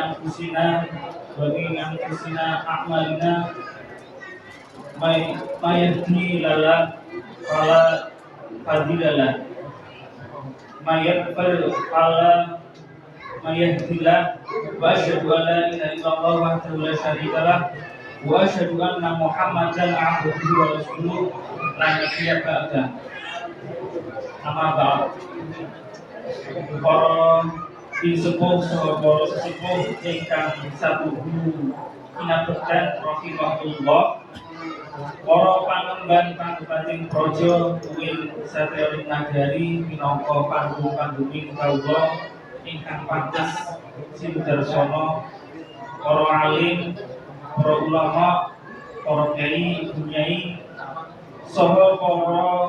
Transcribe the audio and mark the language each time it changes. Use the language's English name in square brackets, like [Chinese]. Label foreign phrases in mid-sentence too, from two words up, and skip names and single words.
[Arabic] أنفسنا ومن أنفسنا أعمالنا من يهده الله فلا مضل له من يضلل فلا يهده الله وأشهد أن لا إله إلا الله وحده لا شريك له وأشهد أن محمدا عبده ورسوله لا نبي بعده. أما بعد. [Javanese] Para sesepuh saha para sesepuh ingkang sabuhu kinabekten rahimahullah, para pangemban Kabupaten Praja UIN Satya Nagari minangka panggung-panggunging kawula ingkang pantes sinudarsana, para alim, para ulama, para kiai, bunyai, saha para